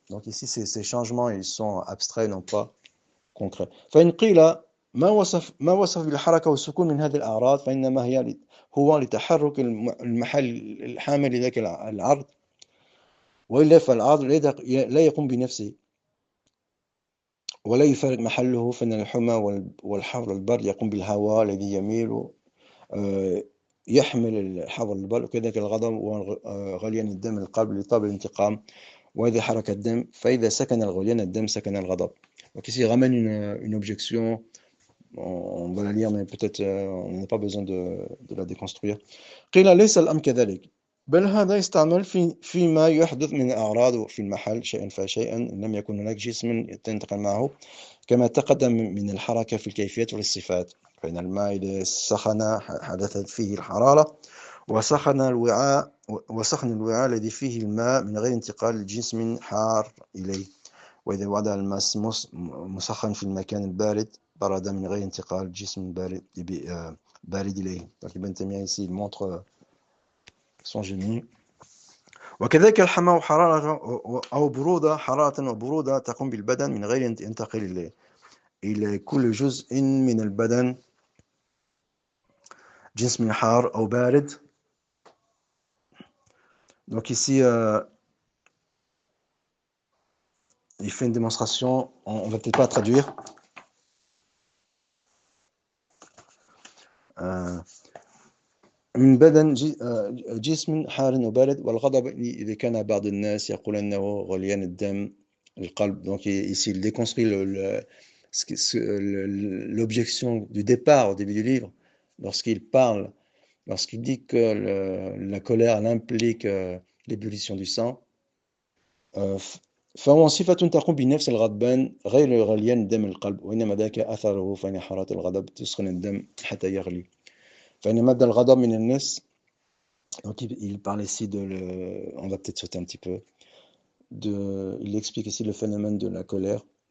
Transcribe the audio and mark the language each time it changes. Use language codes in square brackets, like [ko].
[fr] Donc ici ces changements ils sont abstraits non pas concrets. [ar] فإن قيل ما وصف بالحركة والسكون من هذه الأعراض فإنما هو لتحرك المحل الحامل لذاك العرض وإلا فالعرض لا يقوم بنفسه ولا يفارق محله فإن الحمى والحر والبرد يقوم بالهواء الذي يميل يحمل الحر والبرد وكذلك الغضب وغليان الدم القلب لطلب الانتقام وإذا حرك الدم فإذا سكن الغليان الدم سكن الغضب. [fr] Donc ici il ramène une objection, on va la lire mais peut-être on n'a pas besoin de la déconstruire. [ar] قيل ليس الأمر كذلك بل هذا يستعمل فيما يحدث من أعراض في المحل شيئا فشيئا لم يكن هناك جسم ينتقل معه كما تقدم من الحركة في الكيفيات والصفات فإن الماء إذا سخن حدثت فيه الحرارة وسخن الوعاء الذي فيه الماء من غير انتقال الجسم حار إليه وإذا وضع الماء مسخن في المكان البارد برد من غير انتقال الجسم بارد إليه. [fr] Donc Ibn Taymiyyah ici il montre son génie. [ar] وكذلك الحمى حرارة أو برودة حرارة وبرودة تقوم بالبدن من غير ينتقل إلى كل جزء من البدن جنس من حار أو بارد. [fr] Donc ici il fait une démonstration, on va peut-être pas traduire. [ar] من بدن جسم حار وبارد والغضب إذا كان بعض الناس يقول أنه غليان الدم القلب. [fr] Donc ici il déconstruit l'objection du départ au début du livre lorsqu'il dit que la colère elle implique l'ébullition du sang. [ar] فهو صفة تقوم بنفس الغضبان غير غليان دم القلب وإنما ذاك أثره فإن حرارة الغضب تسخن الدم حتى يغلي. فإن مبدأ الغضب من الناس. [fr] Donc il parle ici on va peut-être sauter un petit peu. Il explique ici le phénomène de la colère.